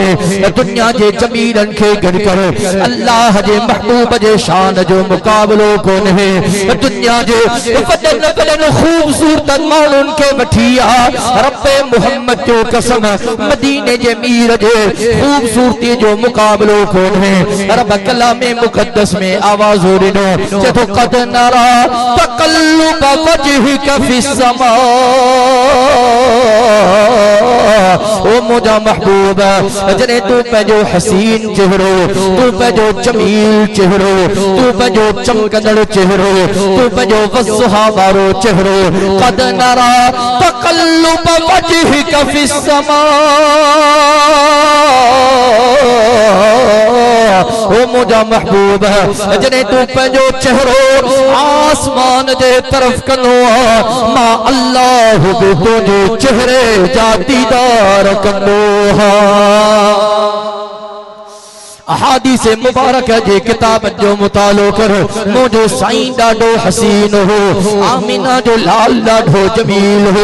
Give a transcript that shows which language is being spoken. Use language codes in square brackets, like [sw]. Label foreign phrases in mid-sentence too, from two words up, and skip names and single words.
[sd] दुनिया जे जमीरन खे गॾु कर अल्लाह जे महबूब जे शान जो मुक़ाबिलो कोन्हे। दुनिया जे वडन वडन खूबसूरत माण्हुनि खे वठी आ रब्बे मोहम्मद जो कसम मदीने जे मीर जे खूबसूरती जो मुक़ाबिलो कोन्हे। रब कलामे मुक़द्दस में आवाज़ ॾिनो चतो [ar] قد نرى تقلب وجهك في السماء. [sd] ओ मुझा महबूब जने तू पंहिंजो हसीन चेहरो, तू पंहिंजो जमील चेहरो, तू पंहिंजो चमकंदड़ चेहरो, तू पंहिंजो वज़्हा वारो चेहरो, [ar] قد نرى تقلب وجهك في السماء, [sd] ओ मुझा महबूब जने तू पंहिंजो चेहरो आसमान जे तरफ कंदो मां अल्लाह बि तुंहिंजे चेहरे जा दीदार कंदो हा। अहादीस मुबारक जे किताब जो मुतालो कर मुझो साईं ॾाढो हसीन हो, आमिना जो लाल ॾाढो जमील हो।